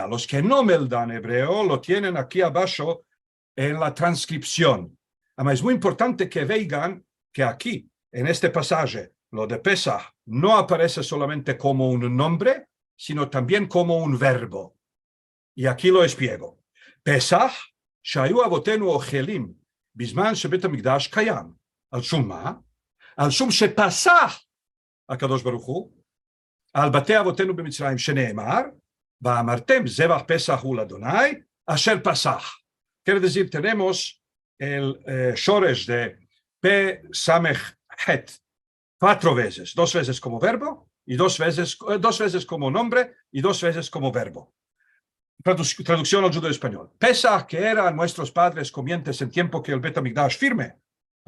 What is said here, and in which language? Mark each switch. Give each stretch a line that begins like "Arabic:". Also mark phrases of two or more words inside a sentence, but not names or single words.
Spanish: Los que no meldan hebreo lo tienen aquí abajo en la transcripción. Además, es muy importante que vean que aquí, en este pasaje, lo de Pesach no aparece solamente como un nombre, sino también como un verbo. Y aquí lo explico.
Hebrew: Pesach, שהיו אבותינו אוכלים בזמן שבית המקדש קיים. על שום מה? על שום שפסח הקדוש ברוך הוא על בתי אבותינו במצרים, שנאמר, ואמרתם זבח פסח הוא לאדוני אשר פסח.
Spanish: Quiere decir, tenemos el shoresh de P Samech Het 4 veces, 2 veces como verbo y 2 veces como nombre y 2 veces como verbo. Traducción al judío español.
Ladino: Pesach, que eran nuestros padres comientes en tiempo que el Bet HaMikdash firme.